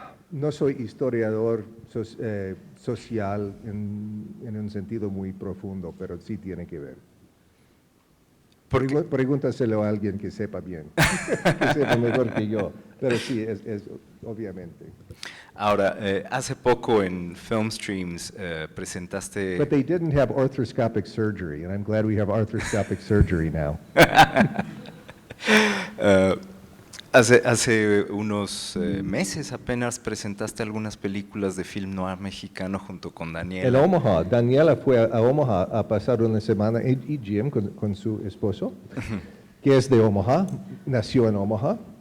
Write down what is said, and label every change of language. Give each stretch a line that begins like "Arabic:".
Spanish: No soy historiador social en un sentido muy profundo, pero sí tiene que ver. Pregúntaselo a alguien que sepa bien, que sepa mejor que yo, pero sí, es obviamente. Ahora, hace poco en Filmstreams presentaste...
English: But they didn't have arthroscopic surgery, and I'm glad we have arthroscopic surgery now.
Spanish: Hace unos meses apenas presentaste algunas películas de film noir mexicano junto con Daniela. El Omaha. Daniela fue a Omaha a pasar una semana, y Jim con su esposo. que es de Omaha, nació en Omaha.